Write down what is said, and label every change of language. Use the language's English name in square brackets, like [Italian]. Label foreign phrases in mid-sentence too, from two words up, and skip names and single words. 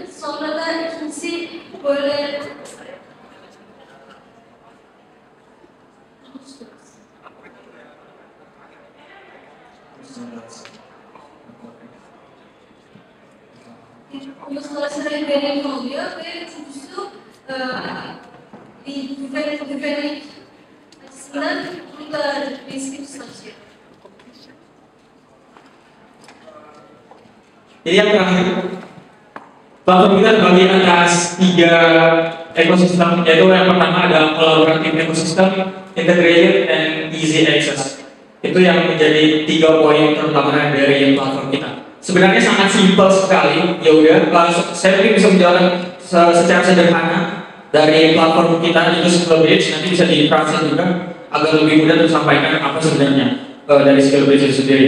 [Turkish] Sonra da ikincisi böyle uluslararası rehberlik oluyor ve üçüncüsü bir güvenlik açısından bu da riskli saçıyor. [Indonesian] Jadi yang terakhir, platform kita terbagi atas 3 ekosistem, yaitu yang pertama ada [English] collaborative ecosystem, integrated, and easy access. [Indonesian] Itu yang menjadi 3 poin terutama dari platform kita. Sebenarnya sangat simpel sekali. Ya udah, saya mungkin bisa menjelaskan secara sederhana dari platform kita itu Skill Bridge, nanti bisa ditranslate juga agar lebih mudah tersampaikan apa sebenarnya dari Skill Bridge itu sendiri.